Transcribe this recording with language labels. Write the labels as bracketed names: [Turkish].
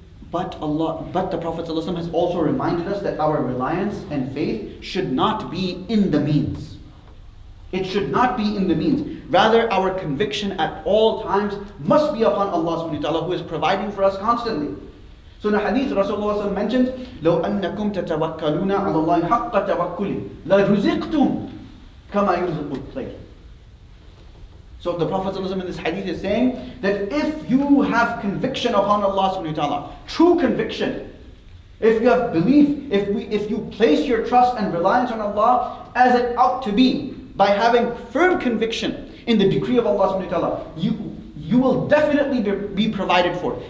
[English] But the Prophet ﷺ has also reminded us that our reliance and faith should not be in the means. It should not be in the means. Rather, our conviction at all times must be upon Allah subhanahu wa ta'ala, who is providing for us constantly. So in a hadith, Rasulullah mentions, [Arabic] لَوْ أَنَّكُمْ تَتَوَكَّلُونَ عَلَى اللَّهِ حَقَّ تَوَكُّلِ لَرُزِقْتُمْ كَمَا يُرْزِقُ الطَّيْرَ. [English] So the Prophet ﷺ in this hadith is saying that if you have conviction upon Allah subhanahu wa ta'ala, true conviction, if you have belief, if you place your trust and reliance on Allah as it ought to be, by having firm conviction in the decree of Allah subhanahu wa ta'ala, you will definitely be provided for.